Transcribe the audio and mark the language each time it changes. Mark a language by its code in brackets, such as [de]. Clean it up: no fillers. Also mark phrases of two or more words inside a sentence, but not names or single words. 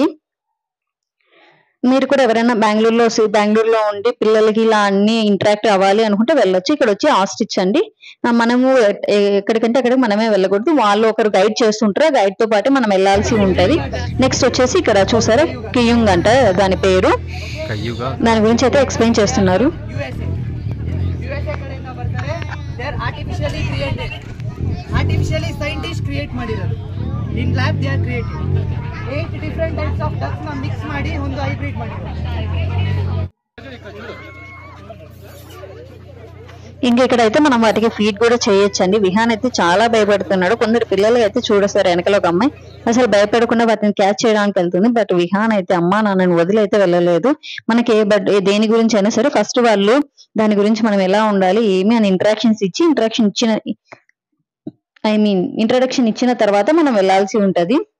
[te] మీరు కూడా ఎవరైనా బెంగళూరులో ఉండి పిల్లలకి ఇలా అన్ని ఇంటరాక్ట్ అవ్వాలి అనుకుంటే వెళ్ళొచ్చు. ఇక్కడ వచ్చి ఆస్టిచ్ అండి. మనము ఎక్కడికంటే అక్కడికి మనమే వెళ్ళకూడదు, వాళ్ళు ఒకరు గైడ్ చేస్తుంటారు, ఆ గైడ్ తో పాటు మనం వెళ్ళాల్సి ఉంటది. నెక్స్ట్ వచ్చేసి ఇక్కడ చూసారా, కియుంగ్ అంట దాని పేరు. దాని గురించి అయితే ఎక్స్ప్లెయిన్ చేస్తున్నారు. [en] artificially scientist create ಮಾಡಿರೋದು. In lab they are creating 8 different types of ducks [kn] ನ ಮಿಕ್ಸ್ ಮಾಡಿ ಒಂದು ಹೈಬ್ರಿಡ್ ಮಾಡಿರೋದು. [te] ఇంకా ఇక్కడైతే మనం వాటికి ఫీడ్ కూడా చేయొచ్చండి. విహాన్ అయితే చాలా భయపడుతున్నాడు. కొందరు పిల్లలు అయితే చూడస్తారు, వెనకలో ఒక అమ్మాయి అసలు భయపడకుండా వాటిని క్యాచ్ చేయడానికి వెళ్తుంది. బట్ విహాన్ అయితే అమ్మా నాన్నని వదిలి అయితే వెళ్ళలేదు. మనకి దేని గురించి అయినా సరే ఫస్ట్ వాళ్ళు దాని గురించి మనం ఎలా ఉండాలి ఏమి అని ఇంట్రడక్షన్ ఇచ్చిన తర్వాత మనం వెళ్ళాల్సి ఉంటది.